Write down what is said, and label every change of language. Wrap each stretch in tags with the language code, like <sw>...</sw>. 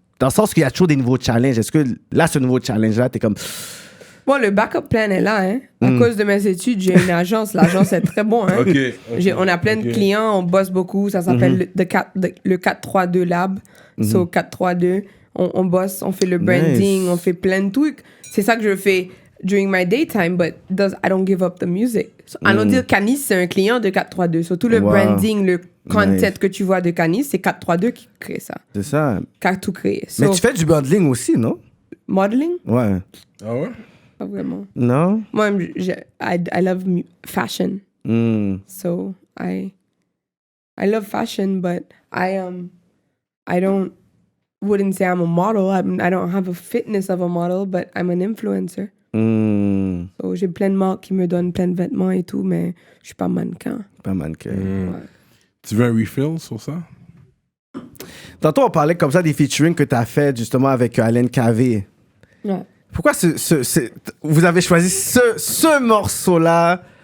<fr>Dans le sens qu'il y a toujours des nouveaux challenges. Est-ce que là, ce nouveau challenge-là, t'es comme. Bon, le backup plan est là, hein. À cause de mes études, j'ai une agence. L'agence est très bon, hein. On a plein de clients, on bosse beaucoup. Ça s'appelle le 432 Lab. So, 432. On bosse, on fait le branding, on fait plein de trucs. C'est ça que je fais</fr> <en>during my daytime, but I don't give up the music.</en> <fr>So, allons dire Canis, c'est un client de 432. So, tout le branding, le content que tu vois de Canis, c'est 432 qui crée ça. C'est ça. Qui a tout créé. So, Mais tu fais du bundling aussi, non? modeling? Ouais. Ah ouais? Pas vraiment. Non?</fr> <en>Moi, I love fashion. So I love fashion, but I wouldn't say I'm a model. I don't have a fitness of a model, but I'm an influencer.</en> <fr>So j'ai plein de marques qui me donnent plein de vêtements et tout, mais je suis pas mannequin. Pas mannequin. Ouais. Tu veux un refill sur ça? Tantôt, on parlait comme ça des featuring que tu as fait justement avec Alain Cavé. Ouais. Pourquoi vous avez choisi ce morceau-là?</fr>